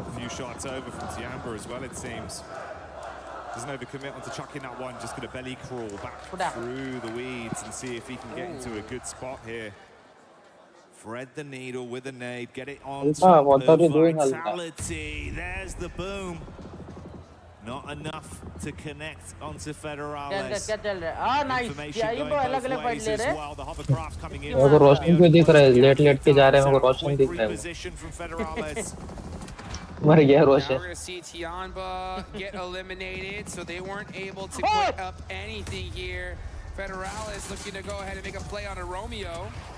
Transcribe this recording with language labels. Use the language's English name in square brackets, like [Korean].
[English] A few shots over from Tiamba as well, it seems. Doesn't overcommit onto chucking that one, just going to belly crawl back through the weeds and see if he can get into a good spot here. Thread the needle with a nade, get it on top of Vitality. There's the boom. Not enough to connect onto Federales. Ah, nice. Information going both ways as well. The hovercraft coming in. [Hindi] मेरे को रोशनी क्यों दिख रहा है? Late के जा रहे हैं, मेरे को रोशनी दिख रहा है. [English] Position from Federales. [Hindi] मर गया [English] Now [Hindi] Roshan. [English] we're going to see Tiamba get eliminated, so they weren't able to put up anything here. Federales looking to go ahead and make a play on a Romeo.